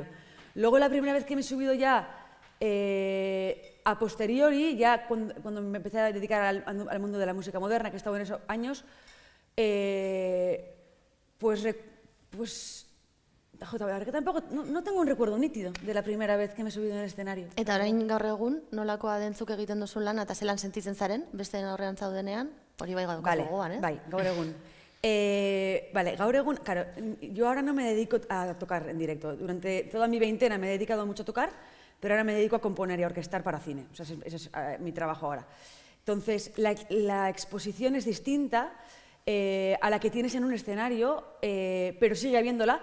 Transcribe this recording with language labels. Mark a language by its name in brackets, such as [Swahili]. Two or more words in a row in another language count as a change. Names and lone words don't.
[Spanish] Luego la primera vez que me he subido ya a posteriori, ya cuando me empecé a dedicar al mundo de la música moderna, que he estado en esos años, la verdad que tampoco, no tengo un recuerdo nítido de la primera vez que me he subido en el escenario. [Basque] Eta orain gaur egun, nolakoa dentzuk egiten duzun lan, eta zelan sentitzen zaren, beste aurrean zaudenean, hori bai gaur gogoan, ez? Bai, gaur egun. Gaur egun, [Spanish] claro, yo ahora no me dedico a tocar en directo. Durante toda mi veintena me he dedicado mucho a tocar, pero ahora me dedico a componer y a orquestar para cine. O sea, ese es mi trabajo ahora. Entonces, la exposición es distinta a la que tienes en un escenario, pero sigue habiéndola.